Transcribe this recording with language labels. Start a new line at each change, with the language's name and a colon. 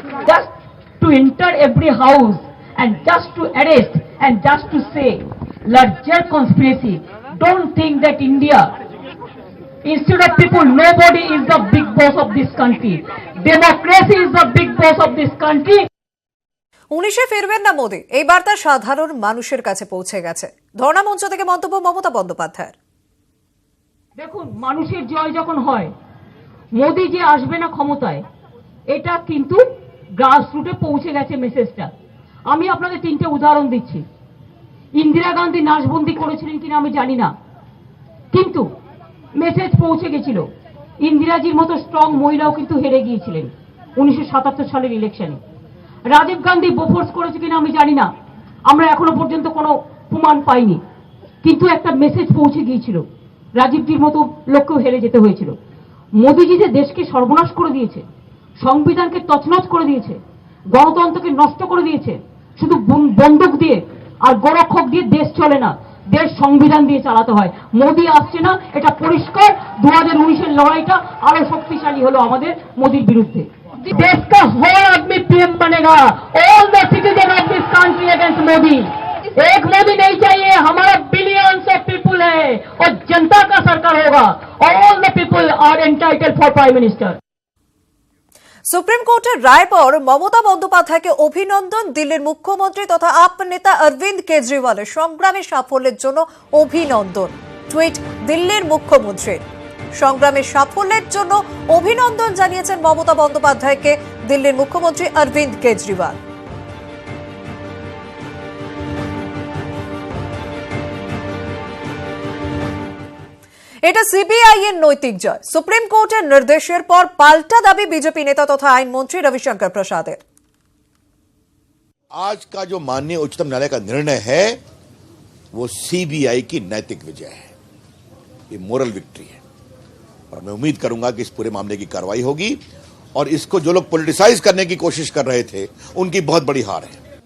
English: Just to enter every house and just to arrest and just to say larger conspiracy. Don't think that India, instead of people, nobody is the big boss of this country. Democracy is the big boss of this country.
Bangla: 19-এ ফিরবেন না মোদী, এই বার্তা সাধারণ মানুষের কাছে পৌঁছে গেছে। ধর্ণা মঞ্চ থেকে মন্তব্য মমতা বন্দ্যোপাধ্যায়ের। দেখুন, মানুষের জয় যখন হয়, মোদী যে আসবে না ক্ষমতায়, এটা কিন্তু গ্রাসরুটে পৌঁছে গেছে মেসেজটা। আমি আপনাদের তিনটে উদাহরণ দিচ্ছি। ইন্দিরা গান্ধী নাশবন্দি করেছিলেন কিনা আমি জানি না, কিন্তু মেসেজ পৌঁছে গেছিল। ইন্দিরাজির মতো স্ট্রং মহিলাও কিন্তু হেরে গিয়েছিলেন 1977 সালের ইলেকশনে। রাজীব গান্ধী বোফোর্স করেছে কিনা আমি জানি না, আমরা এখনো পর্যন্ত কোনো প্রমাণ পাইনি, কিন্তু একটা মেসেজ পৌঁছে গিয়েছিল। রাজীবজির মতো লোককেও হেরে যেতে হয়েছিল। মোদীজি যে দেশকে সর্বনাশ করে দিয়েছে, সংবিধানকে তছনছ করে দিয়েছে, গণতন্ত্রকে নষ্ট করে দিয়েছে, শুধু বন্দুক দিয়ে আর গোরক্ষক দিয়ে দেশ চলে না, দেশ সংবিধান দিয়ে চালাতে হয়। মোদী আসছে না, এটা পরিষ্কার। 2019-এর লড়াইটা আরো শক্তিশালী হলো আমাদের মোদীর বিরুদ্ধে।
Hindi: देश का हर आदमी पीएम बनेगा,
English: All the citizen of this country against Modi.
Hindi: एक मोदी नहीं चाहिए, हमारा
English: billions of people
Hindi: है और जनता का सरकार होगा।
English: All the people are entitled for prime minister.
Bangla: Supreme কোর্টের রায়ের পর মমতা বন্দ্যোপাধ্যায়কে অভিনন্দন। দিল্লির মুখ্যমন্ত্রী তথা আপ নেতা অরবিন্দ কেজরিওয়ালের সংগ্রামী সাফল্যের জন্য অভিনন্দন। টুইট দিল্লির মুখ্যমন্ত্রীর। সংগ্রামের সাফল্যের জন্য অভিনন্দন জানিয়েছেন মমতা বন্দ্যোপাধ্যায়কে দিল্লির মুখ্যমন্ত্রী অরবিন্দ কেজরিওয়াল। এটা সিবিআই এর নৈতিক জয়। সুপ্রিম কোর্টের নির্দেশের পর পাল্টা দাবি বিজেপি নেতা তথা আইনমন্ত্রী रविशंकर प्रसादेर।
Hindi: आज का जो माननीय उच्चतम न्यायालय का निर्णय है वो सीबीआई की नैतिक विजय है, ये मोरल विक्ट्री है, और मैं उम्मीद करूंगा कि इस पूरे मामले की कार्रवाई होगी और इसको जो लोग पॉलिटिसाइज करने की कोशिश कर रहे थे उनकी बहुत बड़ी हार है।